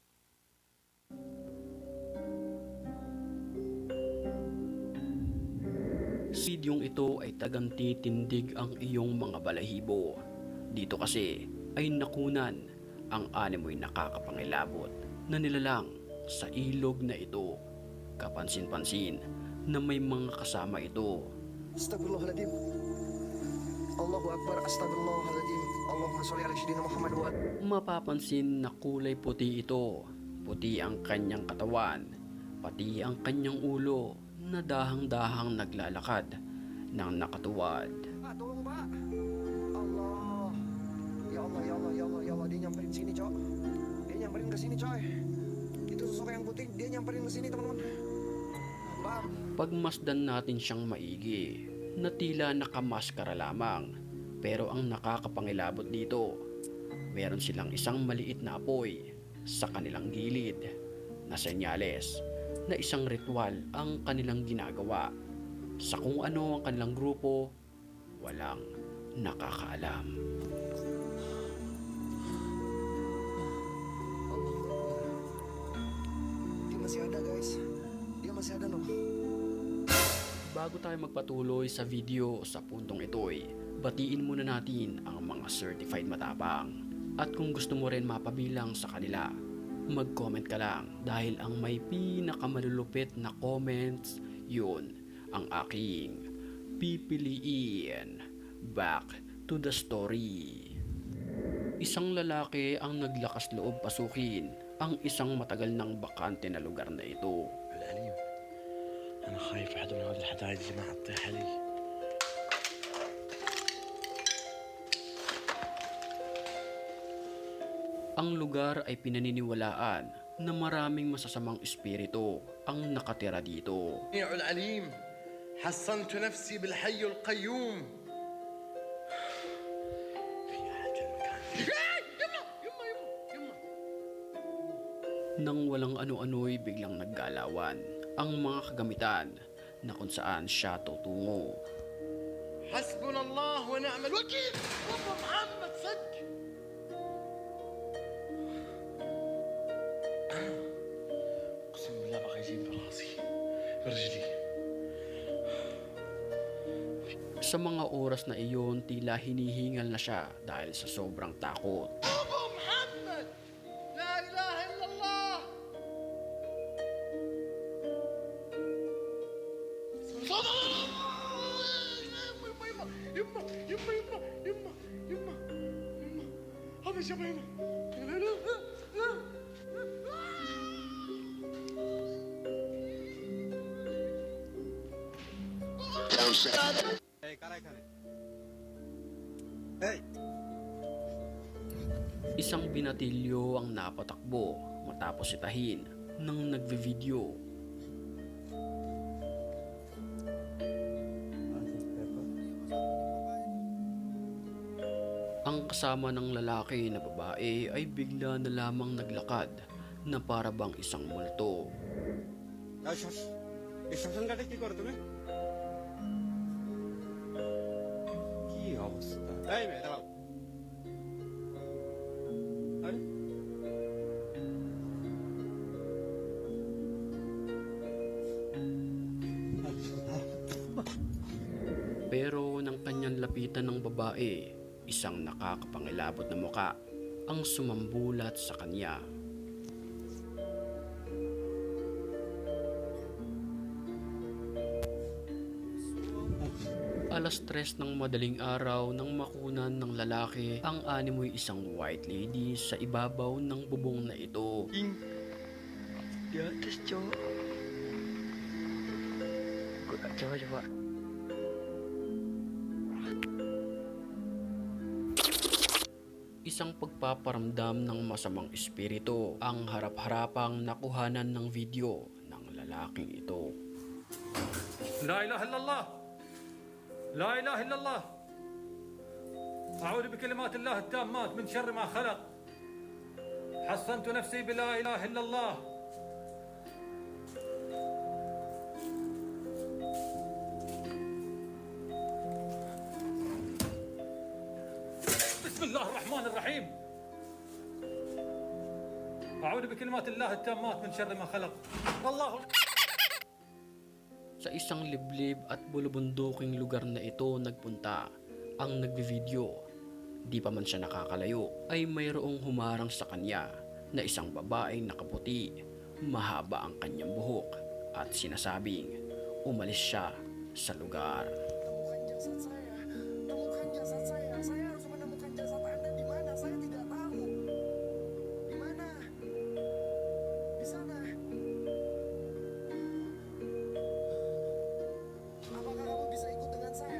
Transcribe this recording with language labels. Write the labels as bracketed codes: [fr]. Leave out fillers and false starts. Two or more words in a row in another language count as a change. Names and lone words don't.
[tl] Sa videong ito ay talagang titindig ang iyong mga balahibo. Dito kasi ay nakunan ang animoy nakakapangilabot na nilalang sa ilog na ito. Kapansin-pansin na may mga kasama ito. [ar] أستغفر الله العظيم. الله أكبر. أستغفر الله العظيم. اللهم صل على سيدنا محمد و [tl] Mapapansin na kulay puti ito. Puti ang kanyang katawan, pati ang kanyang ulo na dahang-dahang naglalakad ng nakatuwad. [id] Pak, tolong Pak. Allah. [ar] يا الله، يا الله، يا الله، يا الله. [id] Dia nyamperin sini, Cok. Dia nyamperin ke sini, coy. Itu sosok yang putih, dia nyamperin ke sini, teman-teman. Pak. [tl] Pagmasdan natin siyang maigi na tila nakamaskara lamang, pero ang nakakapangilabot dito, meron silang isang maliit na apoy sa kanilang gilid na senyales na isang ritual ang kanilang ginagawa. Sa kung ano ang kanilang grupo, walang nakakaalam. [id] Dia masih ada, guys. Dia masih ada, loh. [tl] Bago tayo magpatuloy sa video sa puntong ito'y, batiin muna natin ang mga certified matapang. At kung gusto mo rin mapabilang sa kanila, mag-comment ka lang dahil ang may pinakamalulupit na comments, yun ang aking pipiliin. [en] Back to the story. [tl] Isang lalaki ang naglakas loob pasukin ang isang matagal ng bakante na lugar na ito. [ar] العليم أنا خايف أحد من هذه الحدايد اللي ما هتطيح علي. [tl] Ang lugar ay pinaniniwalaan na maraming masasamang espiritu ang nakatira dito. [ar] يا العليم حصنت نفسي بالحي القيوم. في أحد في المكان. يما يما يما. [tl] Nang walang ano-ano'y biglang naggalawan ang mga kagamitan na kung saan siya tutungo. [ar] حسبنا الله ونعم الوكيل. والله محمد صدق. اقسم بالله بقى يجيب براسي برجلي. [tl] Sa mga oras na iyon, tila hinihingal na siya dahil sa sobrang takot. [ar] ابو محمد لا اله الا الله. يما يما يما يما يما يما يما هذا شبه يما. لا لا لا. [tl] Isang binatilyo ang napatakbo matapos sitahin ng nagve-video. Ang kasama ng lalaki na babae ay bigla na lamang naglakad na para bang isang multo. [bn] শ্মশানঘাটে কি করো তুমি? কি অবস্থা? এই মেয়ে দাঁড়াও। আরে [tl] Pero nang kanyang lapitan ng babae, isang nakakapangilabot na muka ang sumambulat sa kanya. Alas 3 ng madaling araw nang makunan ng lalaki ang animoy isang [en] white lady [tl] sa ibabaw ng bubong na ito. [id] Di atas, cowok. Coba. [tl] Isang pagpaparamdam ng masamang espiritu ang harap-harapang nakuhanan ng video ng lalaking ito. [ar] لا إله إلا الله لا إله إلا الله أعوذ بكلمات الله التامات من شر ما خلق حصنت نفسي بلا إله إلا الله بسم الله الرحمن الرحيم أعوذ بكلمات الله التامات من شر ما خلق الله. [tl] Sa isang liblib at bulubunduking lugar na ito nagpunta ang nagbi-video. Di pa man siya nakakalayo ay mayroong humarang sa kanya na isang babaeng nakaputi, mahaba ang kanyang buhok at sinasabing umalis siya sa lugar. [id] Temukan jasad saya. Temukan jasad saya. Saya harus menemukan jasad Anda di mana? Saya tidak tahu. Di mana? Di sana. Apakah kamu bisa ikut dengan saya?